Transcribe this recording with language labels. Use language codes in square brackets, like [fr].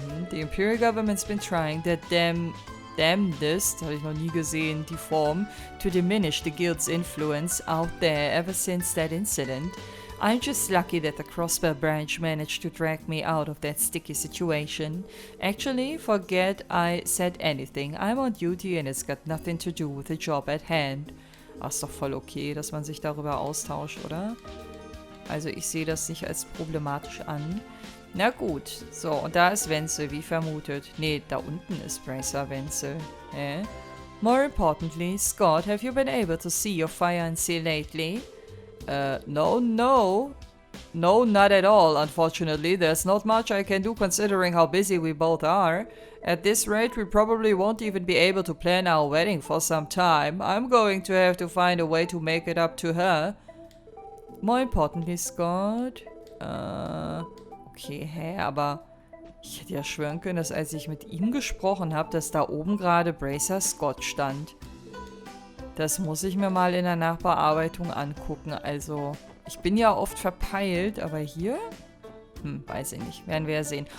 [en] The Imperial Government's been trying their damnedest, [de] habe ich noch nie gesehen, die Form, [en] to diminish the guild's influence out there ever since that incident. I'm just lucky that the Crossbow branch managed to drag me out of that sticky situation. Actually, forget I said anything. I'm on duty and it's got nothing to do with the job at hand. [de] Ach, ist doch voll okay, dass man sich darüber austauscht, oder? Also ich sehe das nicht als problematisch an. Na gut, so, und da ist Wenzel, wie vermutet. Nee, da unten ist Bracer Wenzel. Hä? [en] More importantly, Scott, have you been able to see your fiancé lately? No, not at all, unfortunately. There's not much I can do considering how busy we both are. At this rate, we probably won't even be able to plan our wedding for some time. I'm going to have to find a way to make it up to her. More importantly, Scott. [de] Okay, hä, aber ich hätte ja schwören können, dass als ich mit ihm gesprochen habe, dass da oben gerade Bracer Scott stand. Das muss ich mir mal in der Nachbearbeitung angucken. Also, ich bin ja oft verpeilt, aber hier? Weiß ich nicht. Werden wir ja sehen.